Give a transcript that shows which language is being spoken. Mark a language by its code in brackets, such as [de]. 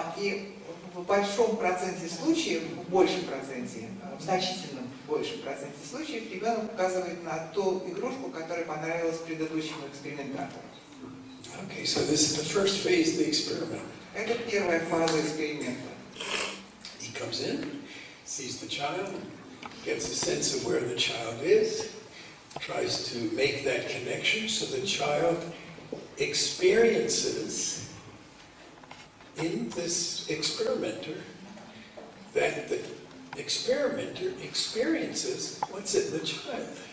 [ru] И в большом проценте случаев, в большем проценте, в значительном большем проценте случаев ребенок указывает на ту игрушку, которая понравилась предыдущему экспериментатору. [en] Okay, so this is the first phase of the experiment. [ru] Это первая фаза эксперимента. [en] He comes in, sees the child, gets a sense of where the child is, tries to make that connection so the child experiences in this experimenter that the experimenter experiences what's in the child.